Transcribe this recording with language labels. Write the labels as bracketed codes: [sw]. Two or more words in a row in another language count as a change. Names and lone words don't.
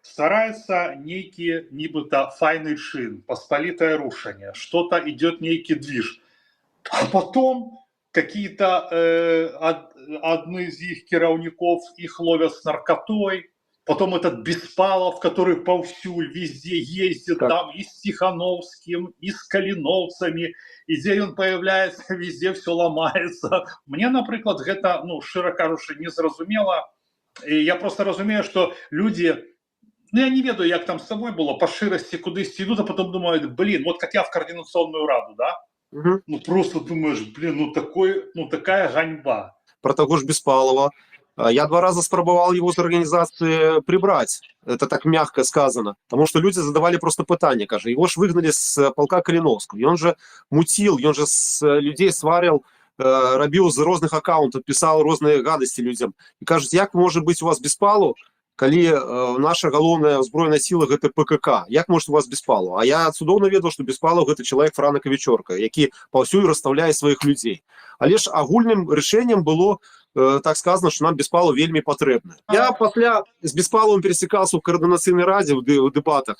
[ru] старается некий, нібыта файный чин, посполитое рушение, что-то идет некий движ, а потом какие-то одни из их кираўніков их ловят с наркотой, потом этот Беспалов, который повсюль, везде ездит, Так. там и с Тихановским, и с каліновцами, и где он появляется, везде все ломается. Мне, например, это, ну, широко кажучи, незразумела. И я просто разумею, что люди, ну, я не ведаю, як там с тобой было, по ширости кудись идут, а потом думают, блин, вот как я в координационную раду, да? Угу. Ну, просто думаешь, блин, ну такая ганьба. Про того ж Беспалова. Я 2 раза спробовал его с организации прибрать. Это так мягко сказано. Потому что люди задавали просто пытание. Кажется, его ж выгнали с полка Калиновского. И он же мутил, и он же с людей сварил, робил з розных аккаунтов, писал розные гадости людям. И кажуть, як может быть у вас Беспалов, [be] калі наша галоўная ўзброеная сіла гэта ПКК, як [ru] может у вас [be] Беспалов? А я цудоўна ведаў, што Беспалов гэта чалавек Франка Вечорка, які паўсюль расстаўляе сваіх людзей. Але ж агульным рашэннем было, так сказано, што нам Беспалов вельмі патрэбны. Я пасля з Беспаловым пересекался ў каардынацыйнай радзе ў дэбатах.